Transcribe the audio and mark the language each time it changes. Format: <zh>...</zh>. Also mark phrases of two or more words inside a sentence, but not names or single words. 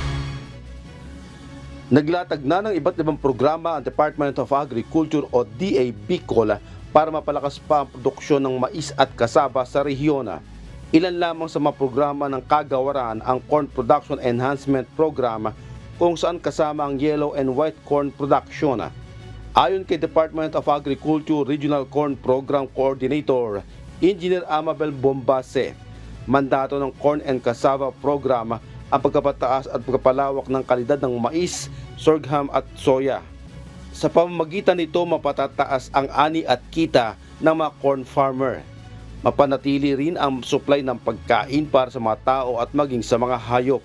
<tl>Naglatag na ng iba't ibang programa ang Department of Agriculture o DA Bicol para mapalakas pa ang produksyon ng mais at kasaba sa rehiyon. Ilan lamang sa mga programa ng kagawaran ang Corn Production Enhancement Program kung saan kasama ang</tl> <en>yellow and white corn production.</en> <tl>Ayon kay Department of Agriculture Regional Corn Program Coordinator, Engineer Amabel Bombase, mandato ng Corn and Cassava Program ang pagpapataas at pagpapalawak ng kalidad ng mais, sorghum at soya. Sa pamamagitan nito, mapatataas ang ani at kita ng mga</tl> <en>corn farmer.</en> <tl>Mapanatili rin ang supply ng pagkain para sa mga tao at maging sa mga hayop.</tl>